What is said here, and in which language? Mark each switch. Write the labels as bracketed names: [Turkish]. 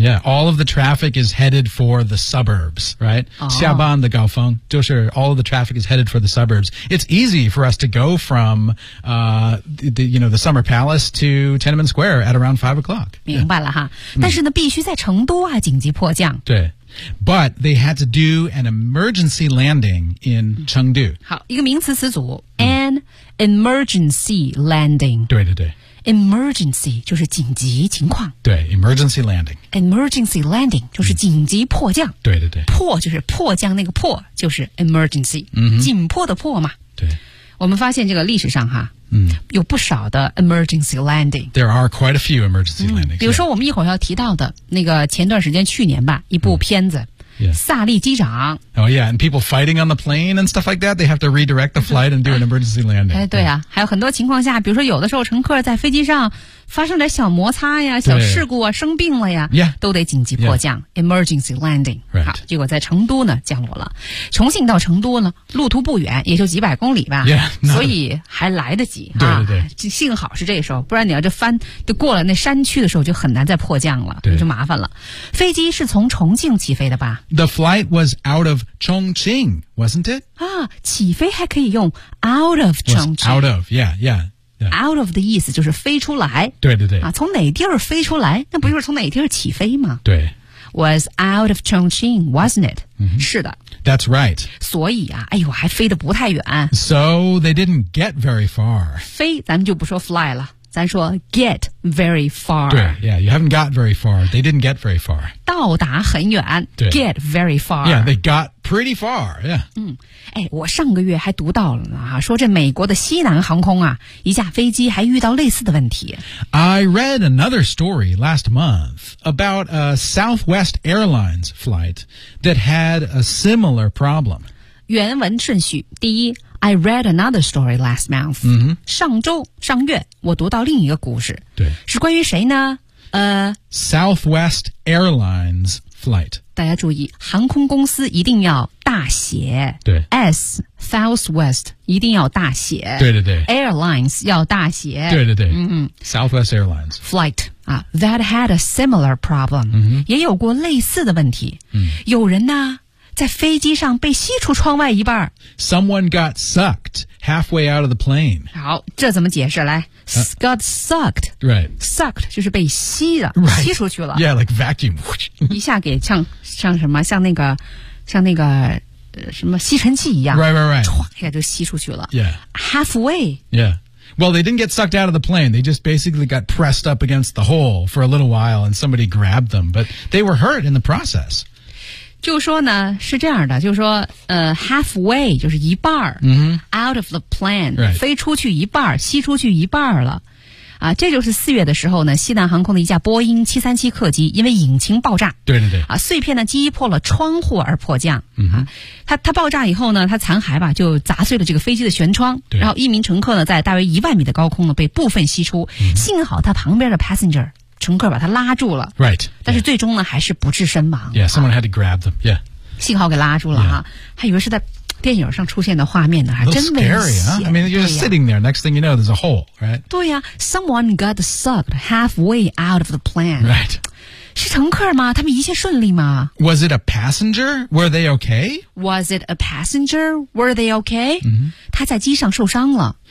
[English] Yeah, all of the traffic is headed for the suburbs, right?、 [Chinese] 下班的高峰就是 [English] all of the traffic is headed for the suburbs. It's easy for us to go from, the Summer Palace to Tiananmen Square at around 5 o'clock. [Chinese] 明白了哈。但是呢必须在成都啊紧急迫降。对。 [English] But they had to do an emergency landing in Chengdu. [Chinese] 好，一个名词词组 [English] an emergency landing. [Chinese] 对对对，emergency 就是紧急情况。对 [English] ，emergency landing. Emergency landing [Chinese] 就是紧急迫降。对对对，迫就是迫降那个迫，就是 emergency， 紧迫的迫嘛。对，我们发现这个历史上哈。有不少的 [English] emergency landing. There are quite a few emergency landings. [Chinese] 比如说我们一会儿要提到的那个前段时间去年吧一部片子、萨利机长。 [English] Oh yeah, and people fighting on the plane and stuff like that, they have to redirect the flight and do an emergency landing. [Chinese] 哎，对啊，还有很多情况下比如说有的时候乘客在飞机上发生点小摩擦呀小事故啊生病了呀、都得紧急迫降、 [English] emergency landing、 [Chinese] 好结果在成都呢降落了重庆到成都呢路途不远也就几百公里吧 所以还来得及对对对、幸好是这时候不然你要这翻就过了那山区的时候就很难再迫降了对就麻烦了飞机是从重庆起飞的吧 [English] The flight was out of Chongqing wasn't it? [Chinese] 啊起飞还可以用 [English] out of Chongqing out of [Chinese] Out of 的意思就是飞出来对对对、从哪地儿飞出来那不就是从哪地儿起飞吗对 [English] Was out of Chongqing, wasn't it?、 [Chinese] 是的 [English] That's right [Chinese] 所以啊哎呦还飞得不太远 [English] So they didn't get very far [Chinese] 飞咱们就不说 fly 了咱说 [English] get very far [Chinese] 对 [English] Yeah, you haven't got very far They didn't get very far [Chinese] 到达很远对 [English] Get very far Yeah, they got pretty far, yeah. [Chinese] 哎，我上个月还读到了呢，说这美国的西南航空啊，一架飞机还遇到类似的问题。 [English] I read another story last month about a Southwest Airlines flight that had a similar problem. [Chinese] 原文顺序，第一， [English] I read another story last month.、 Mm-hmm. [Chinese] 上周上月我读到另一个故事。对。是关于谁呢 [English] Southwest Airlines flight. [Chinese] 大家注意航空公司一定要大写。对。 S, Southwest, 一定要大写。对对对。 Airlines 要大写。对对对。嗯、 [English] Southwest Airlines. Flight. That had a similar problem.、 Mm-hmm. [Chinese] 也有过类似的问题。嗯、有人呢在飞机上被吸出窗外一半。 [English] Someone got sucked halfway out of the plane. [Chinese] 好，这怎么解释？来、 [English] got sucked. Right. [Chinese] Sucked 就是被吸了、 [English] right. [Chinese] 吸出去了。 [English] Yeah, like vacuum. [Chinese] 一下给像什么，像那个、什么吸尘器一样。 [English] Right, right, right. [Chinese] 唰一下就吸出去了。 [English] Yeah. Halfway. Yeah. Well, they didn't get sucked out of the plane. They just basically got pressed up against the hole for a little while and somebody grabbed them. But they were hurt in the process. [Chinese] 就说呢是这样的就是说halfway 就是一半、 mm-hmm. [English] out of the plane、 right. [Chinese] 飞出去一半吸出去一半了啊，这就是四月的时候呢西南航空的一架波音737客机因为引擎爆炸对对对啊，碎片呢击破了窗户而迫降、 mm-hmm. 啊、它爆炸以后呢它残骸吧就砸碎了这个飞机的舷窗对然后一名乘客呢在大约1万米的高空呢被部分吸出、 mm-hmm. 幸好他旁边的 passenger乘客把他拉住了 [English] ，right， [Chinese] 但是最终呢、yeah. 还是不治身亡。 [English] Yeah, someone had to grab them. Yeah， [Chinese] 幸好给拉住了哈、 [English] yeah. [Chinese] 啊，还以为是在电影上出现的画面呢，还真危险。 [English] Scary, huh? I mean, you're just sitting there. Next thing you know, there's a hole, right？对呀、啊、，someone got sucked halfway out of the plane. Right， [Chinese] 是乘客吗？他们一切顺利吗 [English] ？Was it a passenger? Were they okay? Was it a passenger? Were they okay？、 Mm-hmm. [Chinese] 他在机上受伤了。